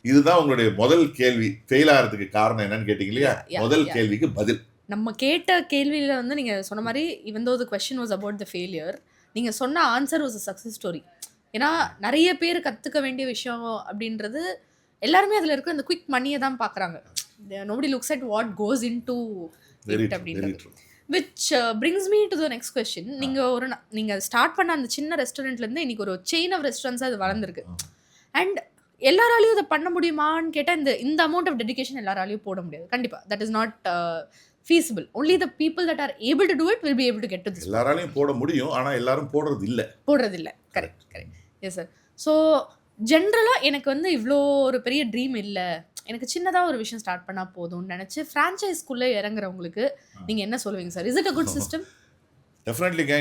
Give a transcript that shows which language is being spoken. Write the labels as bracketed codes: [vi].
[ta] இதுதான் உங்களுடைய முதல் கேள்வி. ஃபெயில் ஆகிறதுக்கு காரணம் என்னன்னு கேட்டீங்க இல்லையா? முதல் கேள்விக்கு பதில். நம்ம கேட்ட கேள்வியில வந்து நீங்க சொன்ன மாதிரி [en] even though the question was about the failure, [ta] நீங்க சொன்ன [en] Answer was a success story. [ta] ஏன்னா நிறைய பேர் கத்துக்க வேண்டிய விஷயம் அப்படின்றது எல்லாருமே அதுல இருக்க அந்த குவிக் மணியை தான் பாக்குறாங்க. [en] nobody looks at what goes into it [ta] அப்படின்றது. [en] which brings me to the next question. [ta] நீங்க ஸ்டார்ட் பண்ண அந்த சின்ன ரெஸ்டாரண்ட்ல இருந்து இன்னைக்கு ஒரு செயின் ஆஃப் ரெஸ்டாரண்ட்ஸ் அது வளர்ந்துருக்கு. அண்ட் எல்லாராலையும் இதை பண்ண முடியுமான்னு கேட்டா இந்த அமௌண்ட் ஆஃப் டெடிகேஷன் எல்லாராலையும் போட முடியாது. கண்டிப்பா [en] that is not feasible. Only the people that are able to do it will be able to get to this. [ta] எல்லாராலையும் போட முடியும், ஆனா எல்லாரும் போடுறது இல்ல. [en] Correct. Yes sir. [ta] ஸோ ஜென்ரலாக எனக்கு வந்து இவ்வளோ ஒரு பெரிய ட்ரீம் இல்லை, எனக்கு சின்னதாக ஒரு விஷயம் ஸ்டார்ட் பண்ணால் போதும்னு நினச்சி ஃப்ரான்ச்சைஸ்குள்ளே இறங்குறவங்களுக்கு நீங்கள் என்ன சொல்லுவீங்க sir? [en] Is it a good system? டெஃபினெட்லிங்க.